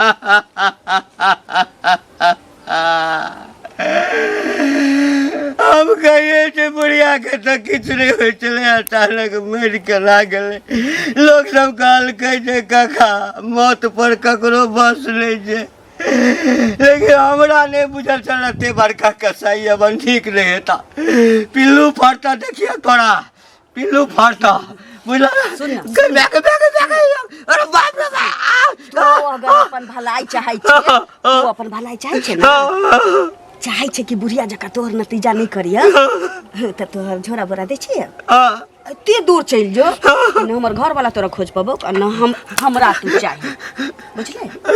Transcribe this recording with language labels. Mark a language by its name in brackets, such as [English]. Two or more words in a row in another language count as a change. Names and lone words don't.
[Maithili] हम कहिए छे बुढ़िया के तो किछु नहीं होय चले अचानक मर के लागल लोग सब कहल छे काका मौत पर ककरो बस नहीं छे लेकिन हमरा नहीं बुझल चलते बड़का कसाई अब ठीक नहीं हेता पिल्लू फाड़ता देखिए तोरा पिल्लू फाड़ता बुझल सुन ना। अरे बाप रे तो अगर अपन भलाई चाहे छे तू अपन भलाई चाहे छे ना चाहे छे कि बुढ़िया जका तोहर नतीजा नहीं करिया त तोहर झोरा बोरा दे छिए ते दूर चल जो न हमर घर वाला तोरा खोज पाबो न हमरा तू चाहे बुझले